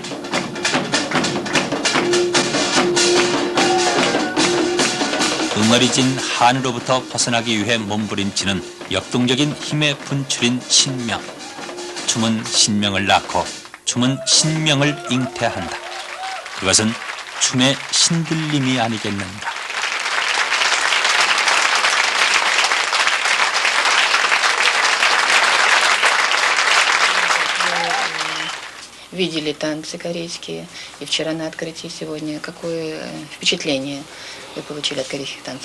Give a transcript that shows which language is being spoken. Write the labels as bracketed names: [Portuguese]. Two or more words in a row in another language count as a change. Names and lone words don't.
[Korean] 응어리진 한으로부터 벗어나기 위해 몸부림치는 역동적인 힘의 분출인 신명. 춤은 신명을 낳고 춤은 신명을 잉태한다. 그것은 춤의 신들림이 아니겠는가. [Russian] Видели танцы корейские, и вчера на открытии, сегодня. Какое впечатление вы получили от корейских танцев?